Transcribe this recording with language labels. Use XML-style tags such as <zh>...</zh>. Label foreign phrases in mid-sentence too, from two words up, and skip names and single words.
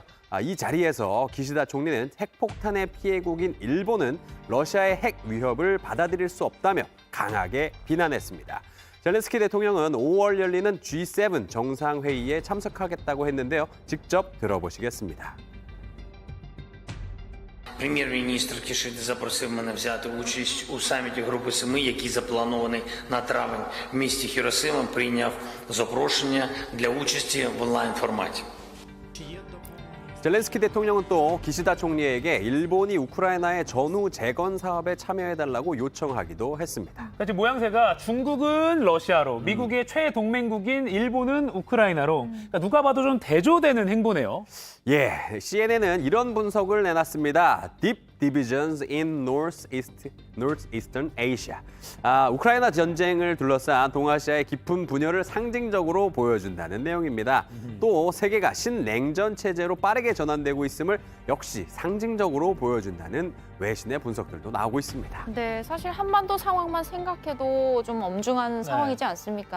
<ko>이 자리에서 기시다 총리는 핵폭탄의 피해국인 일본은 러시아의 핵 위협을 받아들일 수 없다며 강하게 비난했습니다. 젤렌스키 대통령은 5월 열리는 G7 정상회의에 참석하겠다고 했는데요. 직접 들어보시겠습니다.</ko> <uk>Прем'єр-міністр Кішида запросив мене взяти участь у саміті Групи Семи, який запланований на травень в місті Хіросима, прийняв запрошення для участі в онлайн-форматі.</uk> <ko>젤렌스키 대통령은 또 기시다 총리에게 일본이 우크라이나의 전후 재건 사업에 참여해달라고 요청하기도 했습니다. 지금 모양새가 중국은 러시아로, 미국의 최동맹국인 일본은 우크라이나로 그러니까 누가 봐도 좀 대조되는 행보네요. CNN은 이런 분석을 내놨습니다.</ko> <en>Deep divisions in Northeastern Asia.</en> <ko>우크라이나 전쟁을 둘러싼 동아시아의 깊은 분열을 상징적으로 보여준다는 내용입니다. 또 세계가 신냉전 체제로 빠르게 전환되고 있음을 역시 상징적으로 보여준다는 외신의 분석들도 나오고 있습니다. 네, 사실 한반도 상황만 생각해도 좀 엄중한 상황이지 않습니까?</ko>